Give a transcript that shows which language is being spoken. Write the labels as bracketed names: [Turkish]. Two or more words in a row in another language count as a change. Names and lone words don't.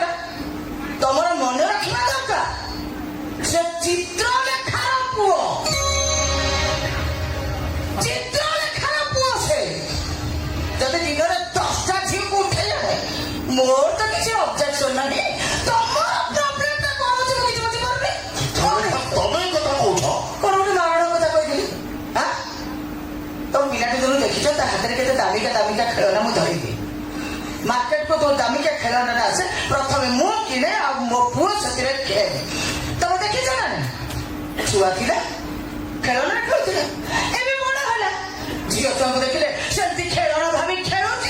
[Odia] ତମର ମନେ ରଖିବା ଦରକାର, ସେ ଚିତ୍ରଲେଖାର ପୁଅ, ଚିତ୍ରଲେଖାର ପୁଅ ସେ। ଯଦି ଦିନରେ 10ଟା ଝିଅକୁ ଉଠେଇଲେ ମୋର ତ କିଛି ଅବଜେକ୍ସନ ନାହିଁ। ତମର ପ୍ରୋବ୍ଲେମଟା କଣ ହଉଛି ମୁଁ କିଛି ବୁଝିପାରୁନି। ତବେ କଥା କଉଛ କଣ ଗୋଟେ ମାରଣ କଥା କହିଥିଲି? ତମ ପିଲାଟି ଦିନୁ ଦେଖିଛ ତା ହାତରେ କେତେ ଦାମିକା ଦାମିକା ଖେଳନା ମୁଁ ଧରିବି। ମାର୍କେଟକୁ ତୋ ଦାମିକା ଖେଳନାଟା ଆସେ, ପ୍ରଥମେ ମୁଁ କିଣେ ଆଉ ମୋ ପୁଅ ସେଥିରେ ଖେଳେ। ତମେ ଦେଖିଛ ନା? ଛୁଆ ଥିଲା ଖେଳନା ଖେଳୁଥିଲା, ଏବେ ବଡ ହେଲା ଝିଅ ଛୁଆଙ୍କୁ ଦେଖିଲେ ସେମିତି ଖେଳନା ଭାବି ଖେଳୁଛି।